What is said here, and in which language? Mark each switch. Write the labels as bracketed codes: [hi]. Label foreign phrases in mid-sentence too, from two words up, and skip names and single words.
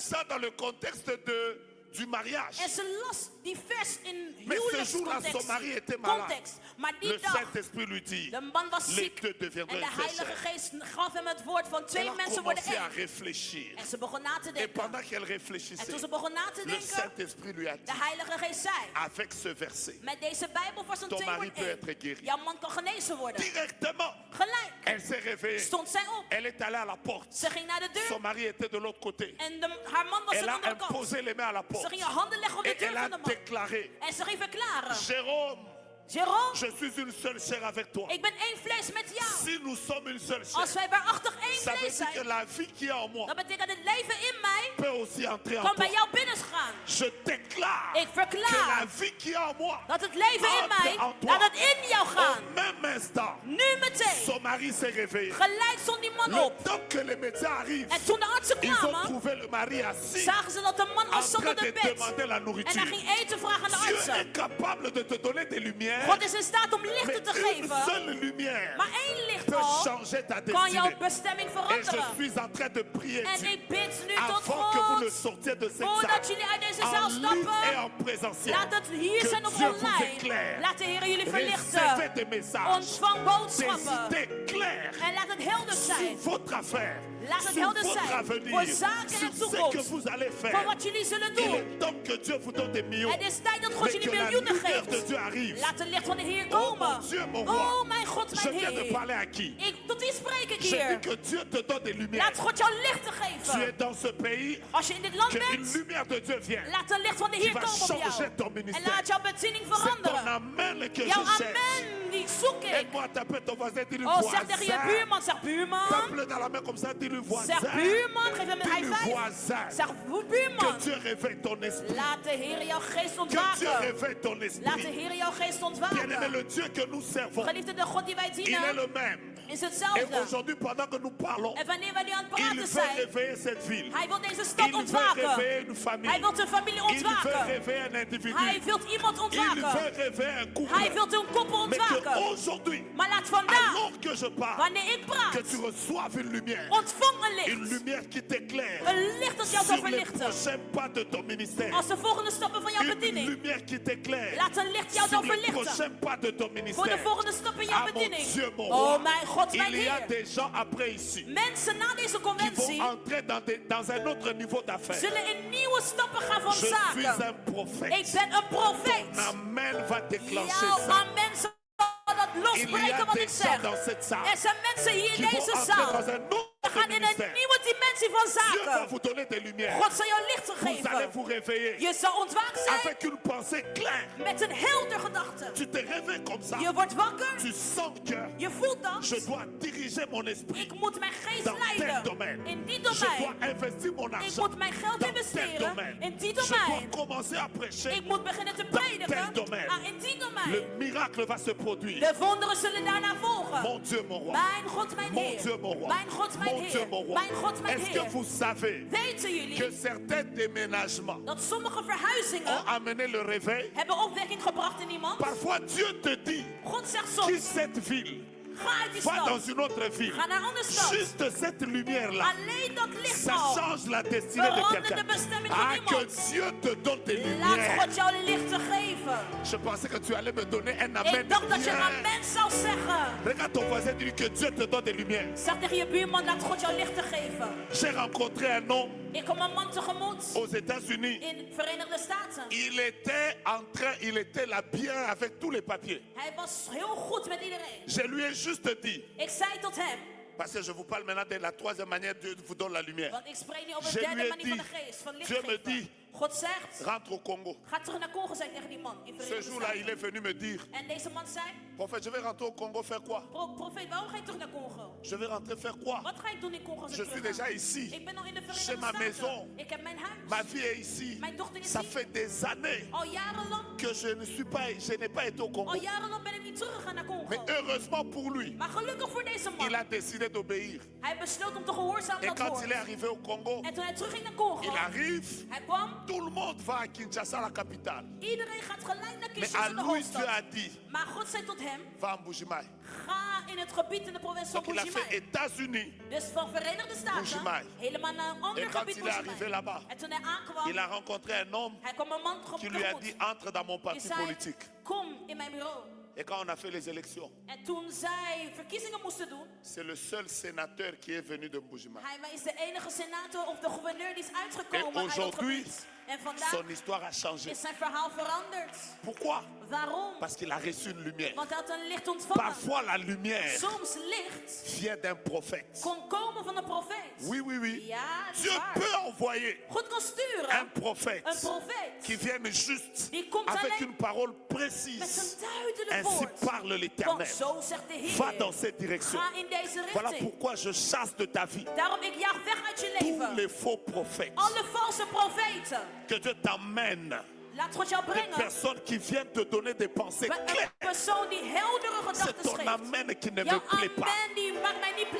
[fr] ça dans le contexte du mariage. [nl] En ze las die vers in [fr] Mais ce jour-là, son mari était malade. [nl] context. Maar [fr] Le [nl] die dag, [fr] Saint-Esprit lui dit, [nl] de man was [fr] les [nl] ziek. [fr] deux deviendront [nl] En de [fr] une seule [nl] Heilige [fr] chair. [nl] Geest gaf hem het woord van [fr] Elle [nl] 2 [fr] a [nl] mensen worden [fr] commencé à [nl] 1. [fr] réfléchir. [nl] En ze begon na te [fr] Et [nl] denken. [fr] pendant qu'elle [nl] En [fr] réfléchissait, [nl] toen ze begon na te [fr] le [nl] denken, [fr] Saint-Esprit lui a [nl] de [fr] dit, [nl] Heilige Geest zei, [fr] avec ce verset, [nl] met deze Bijbelvers van [fr] ton [nl] 2 [fr] mari [nl] wordt [fr] peut [nl] 1. [fr] être guéri. [nl] Jouw man kan genezen worden. [fr] Directement, [nl] Gelijk [fr] elle s'est réveillée. [nl] stond zij op. [fr] Elle est allée à la porte. [nl] Ze ging naar de [fr] Son [nl] deur. [fr] mari était de l'autre côté. [nl] En haar man was aan [fr] Elle [nl] de [fr] a [nl] andere kant. [fr] imposé les mains à la [nl] Ze [fr] porte. [nl] ging haar handen leggen op de [fr] Et [nl] deur [fr] elle [nl] van [fr] a [nl] de man. [fr] déclaré, [nl] En ze ging verklaren. [fr] Jérôme, [nl] Jérôme, [fr] je suis une seule chair avec toi. [nl] ik ben 1 vlees met jou. [fr] Si nous sommes une seule [nl] Als [fr] chair, [nl] wij waarachtig 1 [fr] ça veut [nl] vlees [fr] dire que [nl] zijn, [fr] la vie qui est en moi [nl] dat betekent dat het leven in mij [fr] peut aussi entrer en [nl] kan [fr] toi. [nl] bij jou binnengaan. [fr] Je déclare [nl] Ik [fr] que [nl] verklaar [fr] la vie qui est en moi, [nl] dat het leven in mij, [fr] en toi. [nl] laat het in jou gaan. [fr] au même instant, [nl] Nu meteen. [fr] son mari s'est réveillé. [nl] Gelijk stond die man [fr] Le [nl] op. [fr] temps que les médecins arrivent, [nl] En toen de artsen [fr] ils ont [nl] kwamen, [fr] trouvé le mari assis [nl] zagen ze dat de man [fr] en [nl] al zat [fr] train [nl] op [fr] de [nl] de bed. [fr] demander la [nl] En [fr] nourriture. [nl] hij ging eten vragen aan de [fr] Dieu [nl] artsen. [fr] est capable de te donner des lumières, [nl] God is in staat om [fr] mais [nl] lichten te [fr] une [nl] geven. [fr] seule lumière [nl] Maar 1 licht [fr] peut [nl] al [fr] changer ta [nl] kan jouw [fr] destinée. [nl] bestemming [fr] Et je [nl] veranderen. [fr] suis en train de prier [nl] En [fr] Dieu, [nl] ik bid nu tot [fr] avant que vous ne [nl] God. [fr] sortiez de cette [nl] Voordat [fr] salle, [nl] jullie uit deze [fr] en [nl] zaal [fr] ligne et [nl] stappen, [fr] en présentiel, [nl] laat het hier [fr] que [nl] zijn of [fr] Dieu vous [nl] online. [fr] éclaire. [nl] Laat de Heer jullie [fr] Recevez [nl] verlichten. [fr] des messages, [nl] Ontvang [fr] des [nl] boodschappen. [fr] idées claires [nl] En laat het helder [fr] sur [nl] zijn. [fr] votre affaire, [nl] Laat het [fr] sur [nl] helder [fr] votre [nl] zijn [fr] avenir, [nl] voor zaken [fr] sur [nl] en [fr] ce que [nl] toekomst. [fr] vous allez [nl] Voor [fr] faire. [nl] wat jullie zullen [fr] Il [nl] doen. [fr] est temps que Dieu vous donne des millions, [nl] Het is tijd dat God [fr] mais [nl] jullie [fr] que la [nl] miljoenen [fr] lumière de [nl] geeft. [fr] Dieu arrive. [nl] Laat het licht van de Heer [fr] Oh [nl] komen. [fr] mon Dieu, mon roi. [nl] Oh mijn God, [fr] Je [nl] mijn [fr] viens de [nl] Heer. [fr] parler à qui? [nl] Tot wie spreek ik [fr] Je dis [nl] hier? [fr] que Dieu te donne des lumières. [nl] Laat God jou lichten [fr] Tu es [nl] geven. [fr] dans ce pays, [nl] Als je in dit land [fr] que une [nl] bent, [fr] lumière de Dieu vient. [nl] laat het licht van de [fr] Qui [nl] Heer [fr] va [nl] komen op [fr] changer [nl] jou. [fr] ton [nl] En [fr] ministère. [nl] laat jouw bediening [fr] C'est ton [nl] veranderen. [fr] amen que [nl] Jouw [fr] je cherche. [nl] amen die zoek [fr] Est-ce Aide-moi à taper ton voisin, dis-le [nl] Oh, [fr] voisin. [nl] zeg tegen je buurman, zeg buurman. [fr] Tape-le dans la main comme ça, dis-le voisin. [nl] Zeg buurman, geef hem een high [fr] Dis-le [nl] five. [fr] voisin. [nl] Zeg [fr] Que [nl] buurman. [fr] Dieu réveille ton esprit. [nl] Laat de Heer jouw geest [fr] Que Dieu [nl] ontwaken. [fr] réveille ton [nl] Laat de [fr] esprit. [nl] Heer jouw geest [fr] Bien-aimé, [nl] ontwaken. [fr] le Dieu que nous servons, [nl] Geliefde, de God die wij [fr] il est [nl] dienen [fr] le même. [nl] is [fr] Et [nl] hetzelfde. [fr] aujourd'hui, pendant que nous parlons, [nl] En wanneer wij nu aan het [fr] il [nl] praten [fr] veut [nl] zijn, [fr] réveiller cette ville. [nl] hij wil deze stad [fr] Il veut [nl] ontwaken. [fr] réveiller une famille. [nl] Hij wil een familie [fr] Il veut [nl] ontwaken. [fr] réveiller un individu. [nl] Hij wil iemand [fr] Il [nl] ontwaken. [fr] veut réveiller un couple. [nl] Hij wil een koppel [fr] Mais [nl] ontwaken. [fr] qu'aujourd'hui, [nl] Maar laat vandaag, [fr] alors que je parle, [nl] wanneer ik [fr] que [nl] praat, [fr] tu reçoives une lumière. [nl] ontvang een [fr] Une [nl] licht. [fr] lumière qui t'éclaire [nl] Een licht dat jou zal [fr] sur les [nl] verlichten. [fr] prochains pas de ton ministère. [nl] Als de volgende stappen van jouw [fr] Une [nl] bediening. [fr] lumière qui t'éclaire [nl] Laat een licht jou [fr] sur [nl] dan [fr] les [nl] verlichten. [fr] prochains pas de ton [nl] Voor de [fr] ministère. [nl] volgende stappen in jouw [fr] Ah mon [nl] bediening. [fr] Dieu, mon [nl] Oh [fr] roi. [nl] mijn God, mijn [fr] Il y a [nl] Heer. [fr] des gens après ici [nl] Mensen na deze [fr] qui [nl] conventie [fr] vont entrer dans un autre niveau d'affaires. [nl] zullen in nieuwe stappen gaan van [fr] Je suis [nl] zaken. [fr] un prophète. [nl] Ik ben een profeet. [fr] Amen va déclencher [nl] Jouw [fr] ça. [nl] amen zal dat [fr] Il y [nl] losbreken [fr] a [nl] wat [fr] des [nl] ik [fr] gens [nl] zeg. [fr] dans cette salle [nl] Er zijn mensen hier [fr] qui [nl] in [fr] vont [nl] deze [fr] entrer [nl] zaal. [fr] dans un [nl] We [fr] autre [nl] gaan in een [fr] ministère. [nl] nieuwe dimensie van [fr] Dieu va [nl] zaken. [fr] vous donner des lumières. [nl] God zal jou licht [fr] Vous allez [nl] geven. [fr] vous réveiller [nl] Je zal ontwaakt zijn [fr] avec une pensée claire. [nl] met een helder gedachte. [fr] Tu te réveilles comme ça. [nl] Je wordt wakker. [fr] Tu sens que [nl] Je voelt dat. [fr] je dois diriger mon esprit [nl] Ik moet mijn geest [fr] dans tel [nl] leiden [fr] domaine. [nl] in die [fr] Je dois [nl] domein. [fr] investir mon [nl] Ik [fr] argent [nl] moet mijn geld [fr] dans tel [nl] investeren [fr] domaine. [nl] in die [fr] Je dois [nl] domein. [fr] commencer à prêcher. [nl] Ik moet beginnen te [fr] tel [nl] prediken domein. in die [fr] Le [nl] domein. [fr] miracle va se produire. [nl] De wonderen zullen daarna volgen. [fr] Mon Dieu, mon roi. [nl] Mijn God, mijn [fr] Mon [nl] Heer. [fr] Dieu, mon roi. [nl] Mijn God, mijn [fr] Mon Dieu, [nl] Heer. [fr] mon roi. [nl] Mijn God, mijn [fr] Est-ce que [nl] Heer. [fr] vous savez [nl] Weten [fr] que [nl] jullie [fr] certains déménagements [nl] dat sommige [fr] ont [nl] verhuizingen [fr] amené le réveil? [nl] hebben opwekking gebracht in iemand? [fr] Parfois, Dieu te dit, [nl] God zegt [fr] quitte [nl] soms, [fr] cette ville, [nl] ga uit die [fr] va [nl] stad. [fr] dans une autre ville. [nl] Ga naar een andere stad. [fr] Juste cette lumière-là, [nl] Alleen dat licht [fr] ça [nl] al. [fr] change la destinée de [nl] Verander [fr] quelqu'un. [nl] de bestemming van [fr] Ah, [nl] iemand. [fr] que Dieu te donne des [nl] Laat [fr] lumières. [nl] God jou licht te geven. [fr] Je pensais que tu allais me donner un amen. [nl] Ik dacht dat je [fr] Viens. [nl] amen zou zeggen. [fr] Regarde ton voisin, dis que Dieu te donne des lumières. [nl] Zeg tegen je buurman, laat God jou licht te geven. [fr] J'ai rencontré un homme [nl] Ik kom een man tegemoet [fr] aux États-Unis. [nl] in de Verenigde Staten. [fr] Il était là bien avec tous les papiers. [nl] Hij was heel goed met iedereen. [fr] Je lui ai juste dit, [nl] Ik zei tot hem, [fr] parce que je vous parle maintenant de la troisième manière, Dieu vous donne la lumière. [nl] want ik spreek nu op een [fr] Je [nl] derde [fr] lui ai [nl] manier van de [fr] dit, [nl] geest, van licht [fr] Dieu me [nl] geven. [fr] dit, [nl] God zegt, [fr] rentre au Congo. [nl] ga terug naar Congo, zei ik tegen die man in [fr] Ce [nl] Verenigde [fr] jour-là, il est [nl] Staten. [fr] venu me dire, [nl] En deze man zei, [fr] prophète, je vais rentrer au Congo faire quoi? [nl] profeet, waarom ga je terug naar Congo? [fr] Je vais rentrer faire quoi? [nl] Wat ga ik doen in Congo als [fr] Je [nl] ik [fr] suis [nl] terug ga? [fr] déjà ici. [nl] Ik ben al in de [fr] Chez [nl] Verenigde [fr] ma [nl] Staten. [fr] maison. [nl] Ik heb mijn huis. [fr] Ma vie est ici. [nl] Mijn dochter is [fr] Ça [nl] hier. [fr] fait des années [nl] Al jarenlang, [fr] que je n'ai pas été au Congo. [nl] al jarenlang ben ik niet teruggegaan naar Congo. [fr] Mais heureusement pour lui, [nl] Maar gelukkig voor deze man. [fr] il a décidé d'obéir. [nl] Hij besloot om te gehoorzamen [fr] Et [nl] dat [fr] quand [nl] woord. [fr] il est arrivé au Congo, [nl] En toen hij terugging naar Congo, [fr] il arrive, [nl] hij kwam. [fr] tout le monde va à Kinshasa, la capitale. [nl] Iedereen gaat gelijk naar [fr] Mais [nl] Kinshasa, [fr] à [nl] de [fr] lui, [nl] hoofdstad. [fr] Dieu a dit, [nl] Maar God zei tot hem, [fr] va à Mbujimaï. [nl] ga in het gebied in de provincie van [fr] Donc il a fait [nl] Bujimaï. [fr] États-Unis. [nl] Dus van Verenigde Staten, [fr] Bujimaï. [nl] helemaal naar een ander [fr] Et quand [nl] gebied [fr] il est arrivé [nl] Bujimaï. [fr] là-bas, [nl] En toen hij aankwam, [fr] il a rencontré un homme [nl] hij kwam een man [fr] qui lui a dit, [nl] tegemoet. [fr] entre dans mon [nl] Die [fr] parti [nl] zei, [fr] politique. [nl] kom in mijn bureau. [fr] Et quand on a fait les élections, [nl] En toen zij verkiezingen moesten doen, [fr] c'est le seul sénateur qui est venu de Mbujimaï. [nl] hij is de enige senator of de gouverneur die is [fr] Et [nl] uitgekomen uit dat [fr] aujourd'hui, [nl] gebied. En vandaag [fr] son histoire a changé. [nl] is zijn verhaal veranderd. [fr] Pourquoi? [nl] Waarom? [fr] Parce qu'il a reçu une lumière. [nl] Want hij had een licht ontvangen. [fr] Parfois, la lumière [nl] Soms licht [fr] vient d'un prophète. [nl] kon komen van een profeet. [fr] Oui, oui, oui. [nl] Ja, dat is [fr] Dieu [nl] waar. [fr] peut envoyer [nl] God kan [fr] un [nl] sturen een [fr] prophète [nl] profeet [fr] qui vienne juste [nl] die komt [fr] avec [nl] alleen [fr] une parole [nl] met [fr] précise. [nl] een duidelijk [fr] Ainsi [nl] woord. [fr] parle [nl] Want [fr] l'Éternel. [nl] zo zegt de [fr] Va dans [nl] Heer. [fr] cette direction. [nl] Ga in deze [fr] Voilà [nl] richting. [fr] pourquoi je chasse de ta vie [nl] Daarom ik jaag weg uit je [fr] tous [nl] leven. [fr] les faux prophètes. [nl] Alle valse profeten. [fr] Que Dieu t'emmène [nl] Laat God jou [fr] des [nl] brengen [fr] personnes qui viennent te donner des pensées [nl] bij [fr] claires. [nl] een persoon die heldere [fr] C'est [nl] gedachten [fr] ton [nl] geeft. [fr] amen qui ne me [nl] Jouw [fr] plaît pas. [nl] amen die maakt mij niet